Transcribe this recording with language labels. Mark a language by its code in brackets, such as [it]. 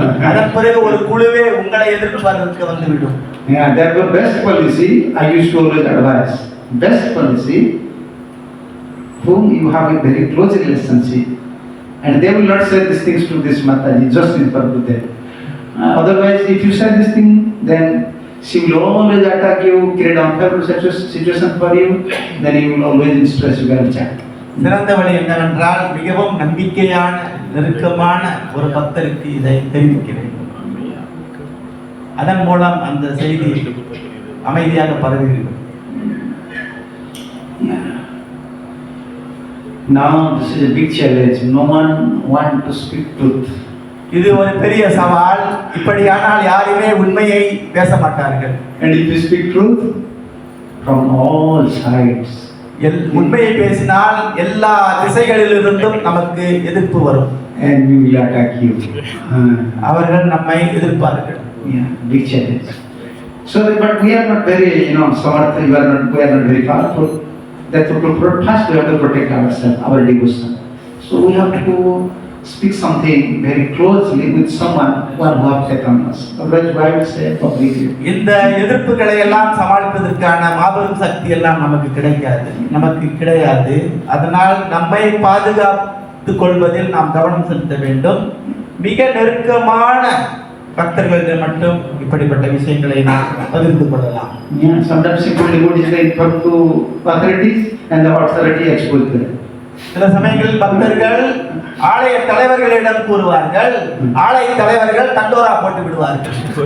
[ta] அதன் பிறகு ஒரு குழுவே உங்களை எதிர்ப்பதற்கு வந்துவிடும். [en] Yeah, therefore best policy, I used to always advise, best policy, whom you have a very close relationship, and they will not say these things to this Mataji, just refer to them. Otherwise, if you say this thing, then she will always attack you, create unfavorable situation for you, then you will always in stress, you can chat. [ta] சிறந்த வழி என்னவென்றால், மிகவும் நம்பிக்கையான நெருக்கமான ஒரு பக்தருக்கு இதை தெரிவிக்க வேண்டும். அதன் மூலம் அந்த செய்தி அமைதியாக பரவுகிறது. [en] Now this is a big challenge. No one wants to speak truth. [ta] இது ஒரு பெரிய சவால். இப்படியானால் யாருமே உண்மையை பேச மாட்டார்கள். [en] And if you speak truth from all sides, [ta] உண்மையை பேசினால் எல்லா திசைகளிலிருந்தும் நமக்கு எதிர்ப்பு வரும். [en] and we will attack you. [ta] அவர்கள் நம்மை எதிர்ப்பார்கள். [en] Yeah, big challenge. So, but we are not very, samartha, we are not very powerful. That first we have to protect ourselves, our devotion. So we have to speak something very closely with someone who have taken us. Otherwise, why will say publicly? [ta] இந்த எதிர்ப்புகளை எல்லாம் சமாளிப்பதற்கான மாபெரும் சக்தி எல்லாம் நமக்கு கிடையாது. அதனால் நம்மை பாதுகாத்துக் கொள்வதில் நாம் கவனம் செலுத்த வேண்டும். மிக நெருக்கமான பக்தர்களிடம் மட்டும் இப்படிப்பட்ட விஷயங்களை நாம் பகிர்ந்து கொள்ளலாம். [en] Yeah, sometimes simple devotees they refer to authorities and the authority expose them. [ta] சில சமயங்களில் பக்தர்கள் ஆலய தலைவர்களிடம் கூறுவார்கள், ஆலய தலைவர்கள் தண்டோரா போட்டு விடுவார்கள்.